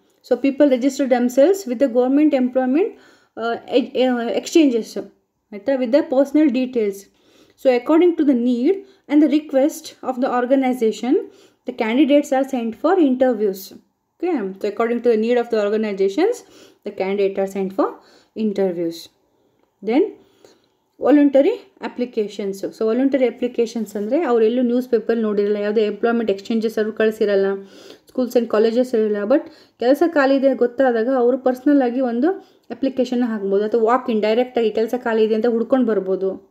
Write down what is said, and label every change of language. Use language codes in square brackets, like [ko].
[en] So people register themselves with the government employment exchanges. [kn] ಆಯಿತಾ? [en] With the personal details. So according to the need and the request of the organisation, the candidates are sent for interviews. Okay, so according to the need of the organizations, the candidates are sent for interviews. [kn] Then voluntary applications. So voluntary applications ಅಂದರೆ ಅವರೆಲ್ಲೂ news paper ನೋಡಿರಲ್ಲ, ಯಾವುದೇ employment exchanges ಅವರು ಕಳಿಸಿರಲ್ಲ, schools and colleges ಇರಲ್ಲ, but ಕೆಲಸ ಖಾಲಿ ಇದೆ ಗೊತ್ತಾದಾಗ ಅವರು ಪರ್ಸ್ನಲ್ಲಾಗಿ ಒಂದು ಅಪ್ಲಿಕೇಶನ್ನ ಹಾಕ್ಬೋದು, ಅಥವಾ ವಾಕ್ ಇನ್ ಡೈರೆಕ್ಟಾಗಿ ಕೆಲಸ ಖಾಲಿ ಇದೆ ಅಂತ ಹುಡ್ಕೊಂಡು ಬರ್ಬೋದು.